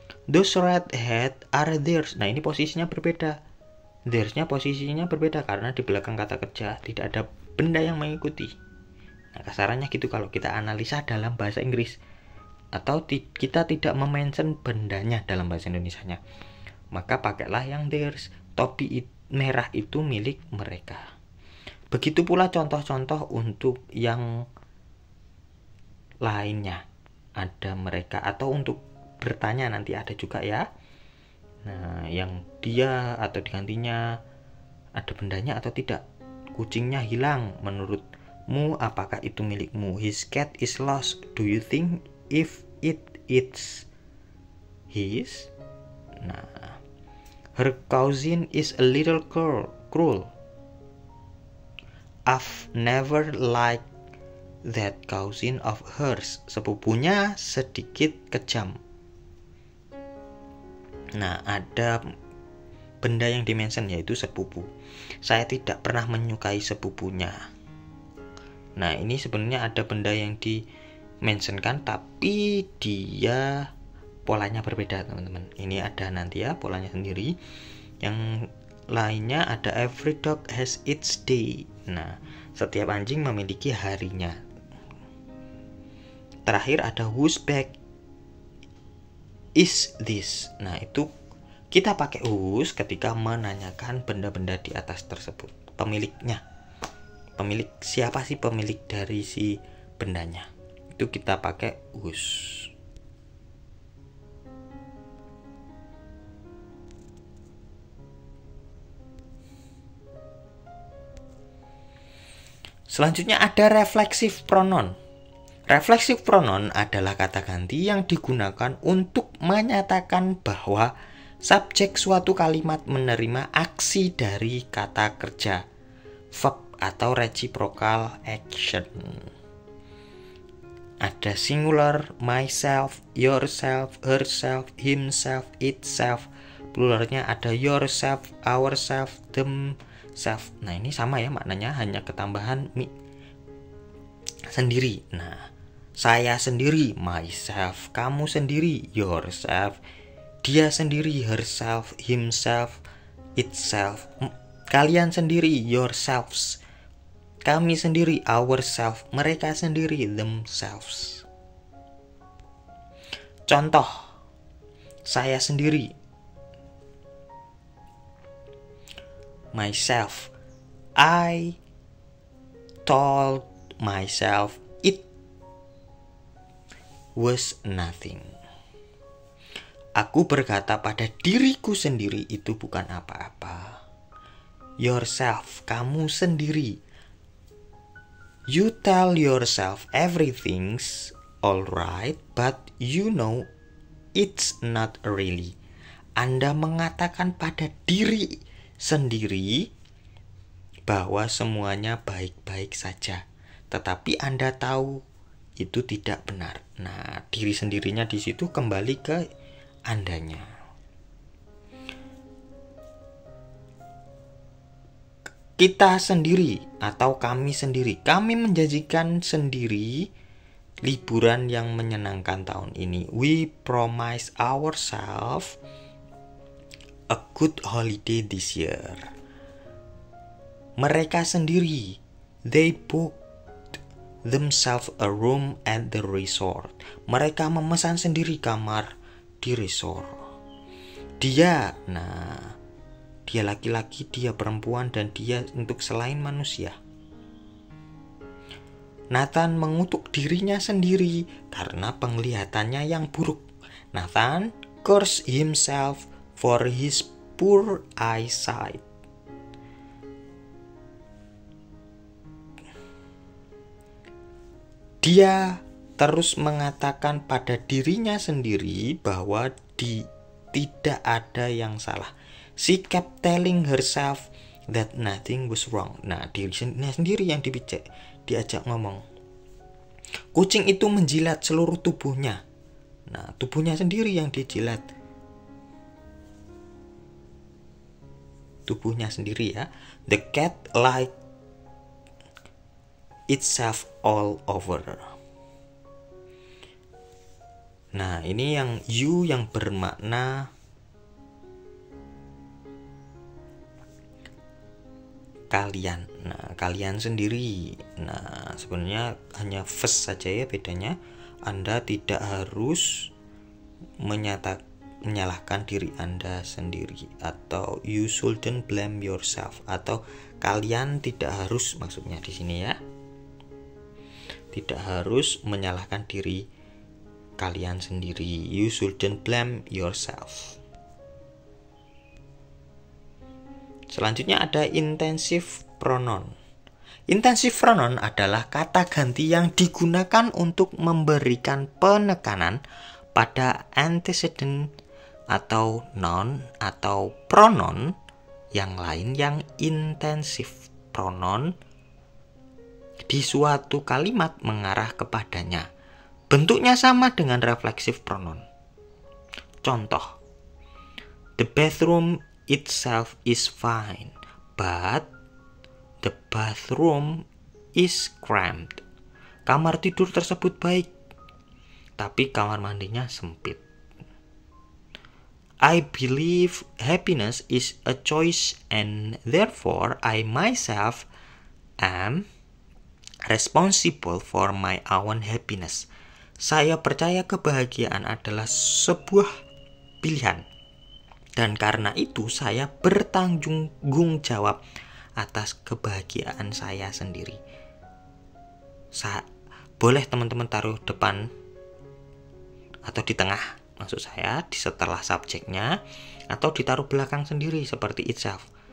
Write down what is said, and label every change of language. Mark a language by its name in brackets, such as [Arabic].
[English] Those red hat are theirs. [Indonesian] Nah, ini posisinya berbeda. Theirs-nya posisinya berbeda karena di belakang kata kerja tidak ada benda yang mengikuti. Nah, kasarannya gitu kalau kita analisa dalam bahasa Inggris. Atau kita tidak memention bendanya dalam bahasa Indonesianya, maka pakailah yang theirs. Topi merah itu milik mereka. Begitu pula contoh-contoh untuk yang lainnya. Ada mereka, atau untuk bertanya nanti ada juga ya. Nah, yang dia atau digantinya ada bendanya atau tidak. Kucingnya hilang, menurutmu apakah itu milikmu? [English] His cat is lost. Do you think if it's his? Nah, her cousin is a little cruel. I've never liked that cousin of hers. [Indonesian] Sepupunya sedikit kejam. Nah, ada benda yang dimention yaitu sepupu. Saya tidak pernah menyukai sepupunya. Nah, ini sebenarnya ada benda yang dimentionkan tapi dia polanya berbeda, teman-teman. Ini ada nanti ya polanya sendiri. Yang lainnya ada [English] every dog has its day. [Indonesian] Nah, setiap anjing memiliki harinya. Terakhir ada [English] whose bag is this. [Indonesian] Nah, itu kita pakai whose ketika menanyakan benda-benda di atas tersebut. Pemiliknya. Pemilik siapa sih pemilik dari si bendanya? Itu kita pakai whose. Selanjutnya ada reflexive pronoun. Reflexive pronoun adalah kata ganti yang digunakan untuk menyatakan bahwa subjek suatu kalimat menerima aksi dari kata kerja, verb atau reciprocal action. [English] Ada singular, myself, yourself, herself, himself, itself. Pluralnya ada yourself, ourself, themself. [Indonesian] Nah, ini sama ya maknanya, hanya ketambahan sendiri. Nah, saya sendiri, myself, kamu sendiri, yourself, dia sendiri, herself, himself, itself, kalian sendiri, yourselves, kami sendiri, ourselves, mereka sendiri, themselves. [English] Contoh, [Indonesian] saya sendiri, [English] myself, I told myself it was nothing. [Indonesian] Aku berkata pada diriku sendiri itu bukan apa-apa. Yourself, kamu sendiri. [English] You tell yourself everything's alright, but you know it's not really. [Indonesian] Anda mengatakan pada diri sendiri bahwa semuanya baik-baik saja, tetapi Anda tahu itu tidak benar. Nah, diri sendirinya di situ kembali ke Andanya. Kita sendiri atau kami sendiri. Kami menjanjikan sendiri liburan yang menyenangkan tahun ini. [English] We promise ourselves a good holiday this year. [Indonesian] Mereka sendiri, [English] they booked themselves a room at the resort. [Indonesian] Mereka memesan sendiri kamar di resort. Dia, nah, dia laki-laki, dia perempuan, dan dia untuk selain manusia. Nathan mengutuk dirinya sendiri karena penglihatannya yang buruk. [English] Nathan cursed himself for his poor eyesight. [Indonesian] Dia terus mengatakan pada dirinya sendiri bahwa tidak ada yang salah. [English] She kept telling herself that nothing was wrong. [Indonesian] Nah, dirinya sendiri yang diajak ngomong. Kucing itu menjilat seluruh tubuhnya. Nah, tubuhnya sendiri yang dijilat. Tubuhnya sendiri ya. [English] The cat liked itself all over. [Indonesian] Nah, ini yang you yang bermakna kalian. Nah, kalian sendiri. Nah, sebenarnya hanya first saja ya bedanya. Anda tidak harus menyalahkan diri Anda sendiri, atau [English] you shouldn't blame yourself, [Indonesian] atau kalian tidak harus, maksudnya di sini ya. Tidak harus menyalahkan diri kalian sendiri. [English] You shouldn't blame yourself. [Indonesian] Selanjutnya ada intensive pronoun. Intensive pronoun adalah kata ganti yang digunakan untuk memberikan penekanan pada antecedent atau noun atau pronoun yang lain yang intensif. Pronoun di suatu kalimat mengarah kepadanya. Bentuknya sama dengan reflexive pronoun. [English] Contoh, the bathroom itself is fine, but the bathroom is cramped. [Indonesian] Kamar tidur tersebut baik, tapi kamar mandinya sempit. [English] I believe happiness is a choice and therefore I myself am responsible for my own happiness. [Indonesian] Saya percaya kebahagiaan adalah sebuah pilihan, dan karena itu saya bertanggung jawab atas kebahagiaan saya sendiri. Boleh teman-teman taruh depan atau di tengah, maksud saya di setelah subjeknya, atau ditaruh belakang sendiri seperti itself.